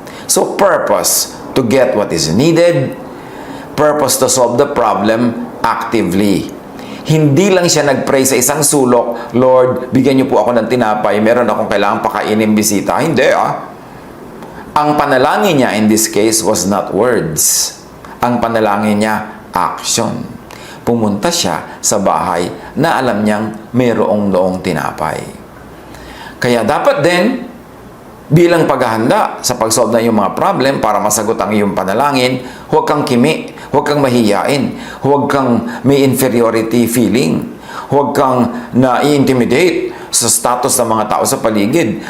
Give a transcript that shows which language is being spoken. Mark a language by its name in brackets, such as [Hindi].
[English] So, purpose to get what is needed, purpose to solve the problem actively. [Filipino] Hindi lang siya nag-pray sa isang sulok, Lord, bigyan niyo po ako ng tinapay, meron akong kailangang pakainin bisita. Hindi Ang panalangin niya [English] in this case was not words. [Filipino] Ang panalangin niya, action. Pumunta siya sa bahay na alam niyang mayroong noong tinapay. Kaya dapat din, bilang paghahanda sa pag-solve na iyong mga problem para masagot ang iyong panalangin, huwag kang kimi, huwag kang mahihiyain, huwag kang may inferiority feeling, huwag kang na-intimidate sa status ng mga tao sa paligid.